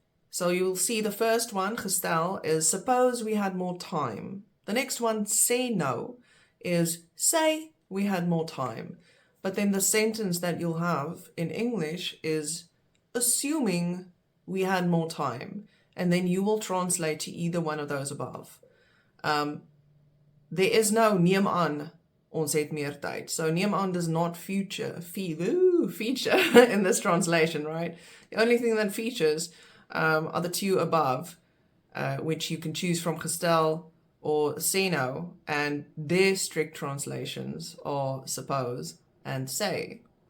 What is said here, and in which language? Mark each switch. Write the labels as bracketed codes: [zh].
[en] So you'll see the first one, gestel, is suppose we had more time. The next one, say no, is say we had more time. But then the sentence that you'll have in English is assuming we had more time. And then you will translate to either one of those above. There is no [af] neem aan, ons het meer tyd. [en] So neem aan does not feature in this translation, right? The only thing that features are the two above, which you can choose from gestel or say no, and their strict translations are suppose and say.